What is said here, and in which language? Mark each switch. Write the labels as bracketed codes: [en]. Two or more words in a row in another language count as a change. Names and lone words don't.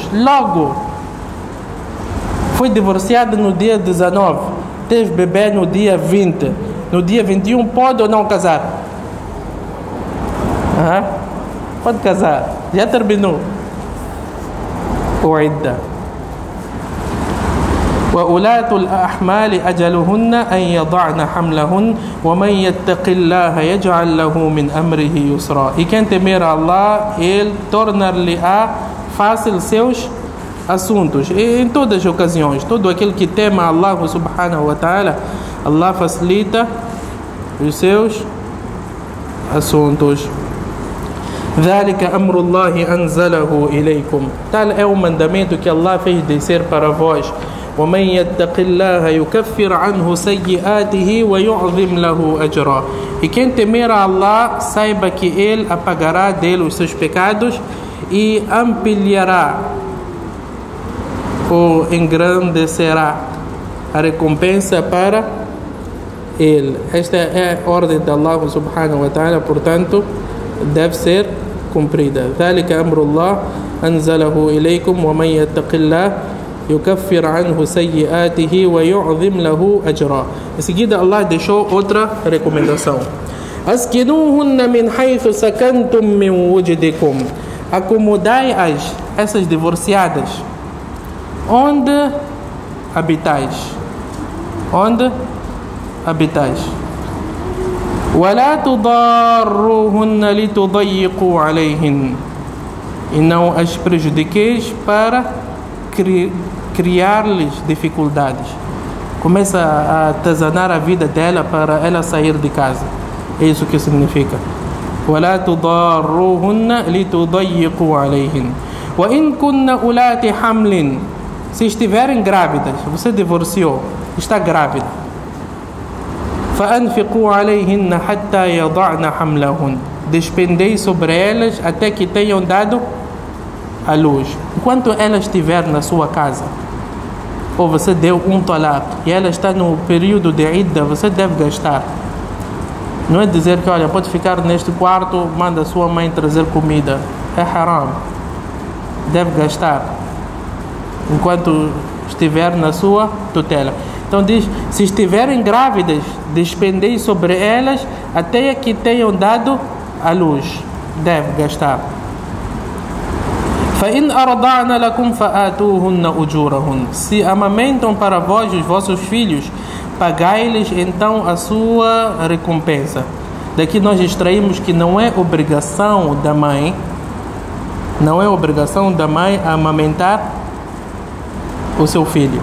[pt] Logo. Foi divorciada no dia 19. Teve bebê no dia 20. No dia 21 pode ou não casar? Pode casar. Já terminou o idda. [ar] وَأُولَاتُ الْأَحْمَالِ أَجَلُهُنَّ أَنْ يَضَعْنَ حَمْلَهُنَّ وَمَنْ يَتَّقِ اللَّهَ يَجْعَلْ لَهُ مِنْ أَمْرِهِ يُسْرًا. [pt] E quem temer a Allah, ele tornar-lhe-á fácil seus assuntos. E em todas as ocasiões, todo aquele que tema a Allah [ar] سبحانه وتعالى, [pt] Allah facilita os seus assuntos. [ar] ذَلِكَ أَمْرُ اللَّهِ أَنْزَلَهُ إِلَيْكُمْ. [pt] Tal é o mandamento que Allah fez descer para vós. [ar] ومن يتق الله يكفر عنه سيئاته ويعظم له أجرا. [pt] E quem temer a Allah, saiba que Ele apagará dele os seus pecados e ampliará ou engrandecerá a recompensa para ele. Esta é a ordem de Allah [ar] سبحانه وتعالى, [pt] portanto deve ser cumprida. [ar] ذلك أمر الله أنزله إليكم ومن يتق الله يكفر عنه سيئاته ويعظم له أجرا. [pt] Em seguida Allah deixou outra recomendação. [ar] أسكنوهن من حيث سكنتم من وجدكم. [pt] Acomodai essas divorciadas onde habitais. Onde habitais. [ar] ولا تضاروهن لتضيقوا عليهن. [pt] E não as prejudiqueis para criar-lhes dificuldades. Começa a atazanar a vida dela para ela sair de casa. É isso que significa. [ar] ولا تضاروهن لتضيقوا عليهن. وإن كن أولات حمل. [pt] Se estiverem grávidas, você divorciou, está grávida. [ar] فأنفقوا عليهن حتى يضعن حملهن. [pt] Despendei sobre elas até que tenham dado a luz. Enquanto ela estiver na sua casa, ou você deu um talaq e ela está no período de idda, você deve gastar. Não é dizer que, olha, pode ficar neste quarto, manda a sua mãe trazer comida. É haram. Deve gastar enquanto estiver na sua tutela. Então diz, se estiverem grávidas, despendei sobre elas até que tenham dado a luz. Deve gastar. [ar] فَإِنْ أَرْضَعْنَ لَكُمْ فَآتُوهُنَّ أُجُورَهُنَّ. [pt] Se amamentam para vós os vossos filhos, pagai-lhes então a sua recompensa. Daqui nós extraímos que não é obrigação da mãe, amamentar o seu filho.